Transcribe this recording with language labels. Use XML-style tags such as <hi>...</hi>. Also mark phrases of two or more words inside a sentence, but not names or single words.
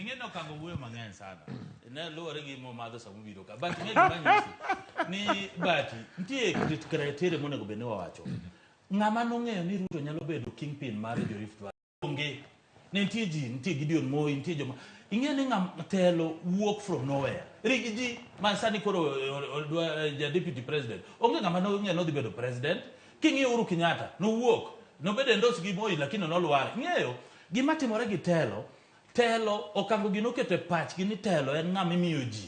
<luo>Ing'eno Okang'o wuoyo mang'eny sana. Ne luwore gi mo madho sama biro ka. But ing'e gima nyisi ni bati nitie criteria monego bed ni wawacho. Ng'ama nong'eyo ni Ruto nyalo bedo kingpin mar jo Rift Valley. Onge. Nitie Gideon Moi, nitie joma ing'e ni ng'am telo</luo> <en>walk from nowhere.</en> <luo>Rigi ji man sani koro</luo> <en>deputy president.</en> <luo>Onge ng'ama nong'eyo no dhi bedo president. King'iyo Uhuru Kenyatta no wuok. No bedo endos gi Moi lakini no luware. Ing'eyo gima timore gi telo Okang'o gino kete pach gi ni telo en ng'ama imiyo ji.</luo>